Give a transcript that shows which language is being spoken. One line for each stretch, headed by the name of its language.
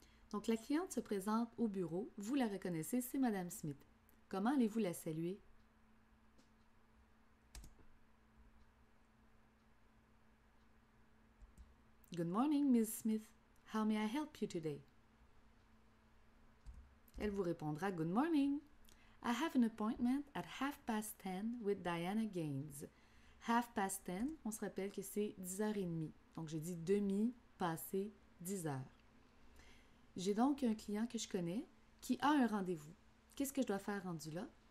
French: Donc, la cliente se présente au bureau. Vous la reconnaissez, c'est Madame Smith. Comment allez-vous la saluer?
English: Good morning, Miss Smith. How may I help you today?
French: Elle vous répondra
English: Good morning. I have an appointment at 10:30 with Diana Gaines.
French: 10:30, on se rappelle que c'est 10h30. Donc, j'ai dit demi, passé, 10h. J'ai donc un client que je connais qui a un rendez-vous. Qu'est-ce que je dois faire rendu là?